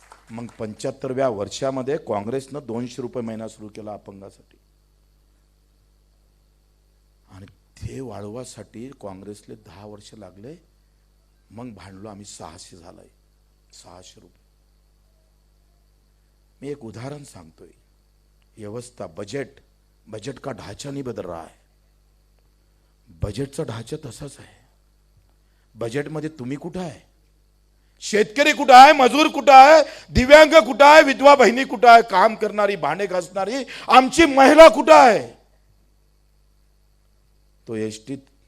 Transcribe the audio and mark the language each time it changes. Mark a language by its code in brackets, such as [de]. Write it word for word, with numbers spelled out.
[mr] मग पंच्याहत्तरव्या वर्षामध्ये काँग्रेसनं दोनशे रुपये महिना सुरू केला अपंगासाठी आणि ते वाढवासाठी काँग्रेसले दहा वर्ष लागले. मग भांडलो आम्ही, सहाशे झालाय, सहाशे रुपये. मी एक उदाहरण सांगतोय. [hi] व्यवस्था बजेट, बजेट का ढांचा नहीं बदल रहा है. [mr] बजेटचा ढांचा तसाच आहे. बजेटमध्ये तुम्ही कुठं आहे? शेतकरी कुठं आहे? मजूर कुठं आहे? दिव्यांग कुठं आहे? विधवा बहिणी कुठं आहे? काम करणारी, भांडे घासणारी आमची महिला कुठं आहे? तो एसटीत